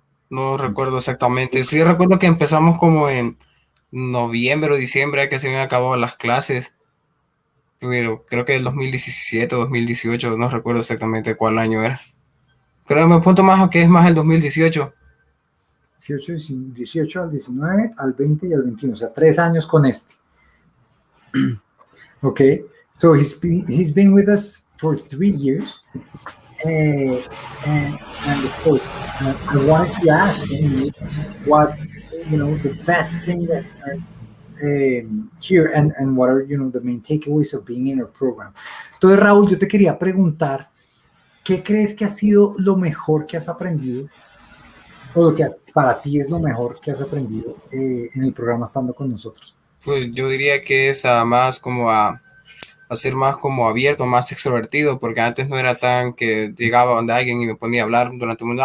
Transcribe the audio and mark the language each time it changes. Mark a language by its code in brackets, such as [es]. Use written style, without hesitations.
[es] No recuerdo exactamente. Sí recuerdo que empezamos como en noviembre o diciembre, que se habían acabado las clases. Pero creo que el 2017 o 2018, no recuerdo exactamente cuál año era. Creo que me apunto más a que es más el 2018. 18 al 19, al 20 y al 21, o sea, 3 años con este. [en] Okay, so he's been with us for 3 years, and of course, I wanted to ask him what's the best thing that here, and what are the main takeaways of being in our program. [es] Entonces, Raúl, yo te quería preguntar, ¿qué crees que ha sido lo mejor que has aprendido o lo que para ti es lo mejor que has aprendido en el programa estando con nosotros? Pues yo diría que es más como a ser más como abierto, más extrovertido, porque antes no era tan que llegaba donde alguien y me ponía a hablar durante un mundo.